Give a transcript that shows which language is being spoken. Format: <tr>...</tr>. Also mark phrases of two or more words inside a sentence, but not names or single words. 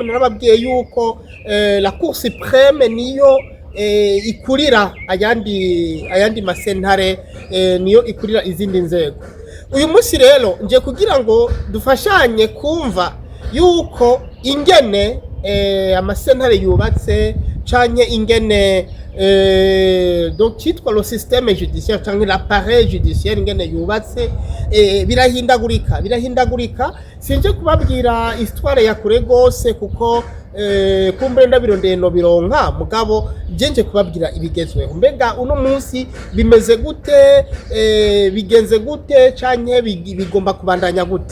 <rn>Narababwiye yuko</rn> <fr>la cour supreme</fr> <rn>niyo ikurira ayandi masentare, niyo ikurira izindi nzego. Uyu munsi rero nje kugira ngo dufashanye kumva yuko ingene amasentare yubatse canke ingene donc kitwa</rn> <fr>le système judiciaire</fr> <rn>canke</rn> <fr>l'appareil judiciaire</fr> <rn>ingene yubatse birahindagurika. Sinje kubabwira histoire ya kure gose kuko kumbe ndabirondeye no bironka, mugabo nje kubabwira ibigezweho. Mbega uno munsi bimeze gute, bigenze gute canke bigomba kubandanya gute?</rn>